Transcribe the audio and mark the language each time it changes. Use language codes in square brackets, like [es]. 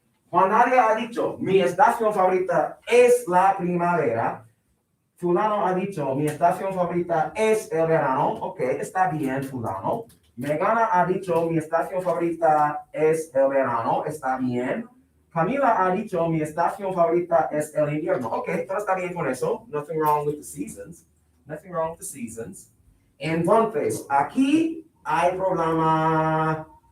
[es] Juan Nadie ha dicho, mi estación favorita es la primavera. Fulano ha dicho, mi estación favorita es el verano. Ok, está bien, Fulano. Mengana ha dicho, mi estación favorita es el verano. Está bien. Camila ha dicho, mi estación favorita es el invierno. Ok, todo está bien con eso. [en] Nothing wrong with the seasons. Nothing wrong with the seasons. [es] Entonces, aquí hay problema.